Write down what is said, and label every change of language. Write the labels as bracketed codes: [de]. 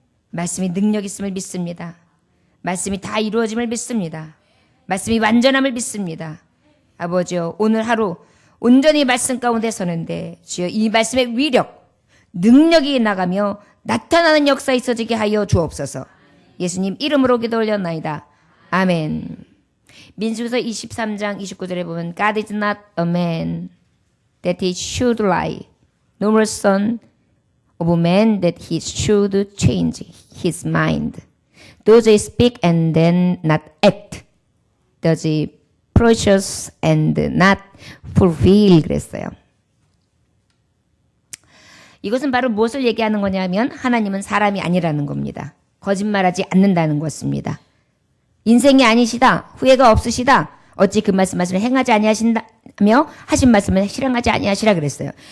[ko] 말씀이 능력 있음을 믿습니다. 말씀이 다 이루어짐을 믿습니다. 말씀이 완전함을 믿습니다. 아버지요, 오늘 하루 온전히 말씀 가운데 서는데 주여, 이 말씀의 위력, 능력이 나가며 나타나는 역사 있어지게 하여 주옵소서. 예수님 이름으로 기도 올렸나이다. 아멘. 민수기서 23장 29절에 보면 [en] God is not a man that he should lie, nor a son of man that he should change his mind. Does he speak and then not act? Does he promise and not fulfill? [ko] 그랬어요. 이것은 바로 무엇을 얘기하는 거냐면 하나님은 사람이 아니라는 겁니다. 거짓말하지 않는다는 것입니다. 인생이 아니시다. 후회가 없으시다. 어찌 그 말씀을 행하지 아니하신다며 하신 말씀을 실행하지 아니하시라 그랬어요.